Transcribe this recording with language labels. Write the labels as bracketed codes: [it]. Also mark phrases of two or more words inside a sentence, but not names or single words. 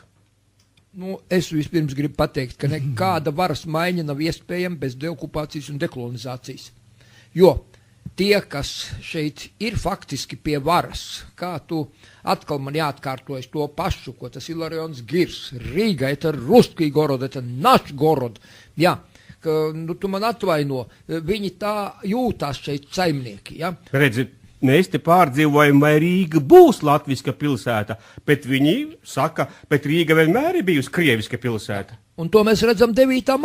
[lv] Nu, es vispirms gribu pateikt, ka nekāda varas maiņa nav iespējama bez deokupācijas un dekolonizācijas. Jo tie, kas šeit ir faktiski pie varas, kā tu atkal man jāatkārtojas to pašu, ko tas Ilarions Girs, Rīga, [ru] это русский город, это наш горod. [lv] Jā, ka, nu, tu man atvaino, viņi tā jūtās šeit saimnieki. Ja? Redzi, mēs te pārdzīvojam, vai Rīga būs latviska pilsēta, bet viņi saka, bet Rīga vienmēr ir bijusi krieviska pilsēta. Un to mēs redzam 9.